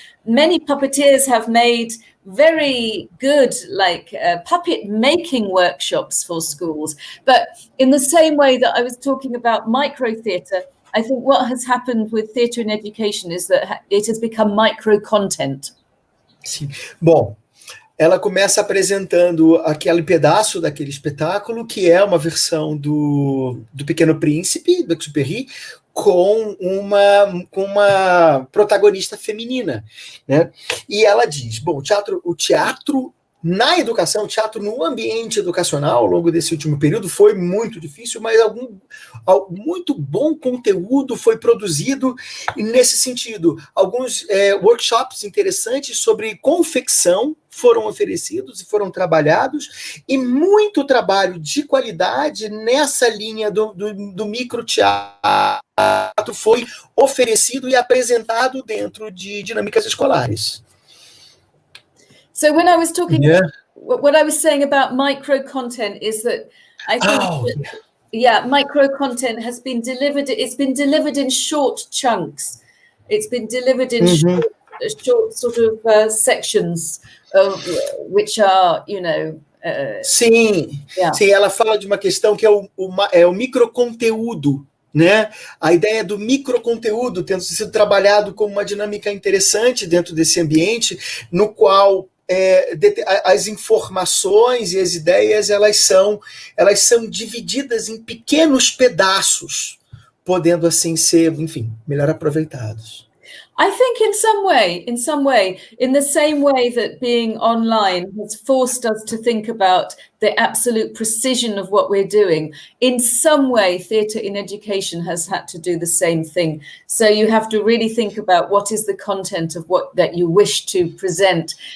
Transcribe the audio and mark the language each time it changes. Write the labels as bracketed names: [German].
[English] Many puppeteers have made very good puppet making workshops for schools. But in the same way that I was talking about micro theatre, I think what has happened with theatre in education is that it has become micro content. [Portuguese] Sim. Bom, ela começa apresentando aquele pedaço daquele espetáculo, que é uma versão do Pequeno Príncipe, do Exupéry, com uma protagonista feminina, né? E ela diz, bom, o teatro na educação, o teatro no ambiente educacional, ao longo desse último período, foi muito difícil, mas muito bom conteúdo foi produzido nesse sentido. Alguns workshops interessantes sobre confecção foram oferecidos e foram trabalhados, e muito trabalho de qualidade nessa linha do microteatro foi oferecido e apresentado dentro de dinâmicas escolares. [English] So when I was talking, what I was saying about micro content is that I think, micro content has been delivered. It's been delivered in short chunks. It's been delivered in short sort of sections, which are, [Portuguese] Sim, ela fala de uma questão que é o microconteúdo, né? A ideia do microconteúdo tendo sido trabalhado como uma dinâmica interessante dentro desse ambiente, no qual as informações e as ideias elas são divididas em pequenos pedaços, podendo assim ser, enfim, melhor aproveitados. [English] I think in some way, in the same way that being online has forced us to think about the absolute precision of what we're doing, in some way, theatre in education has had to do the same thing. So you have to really think about what is the content of what that you wish to present.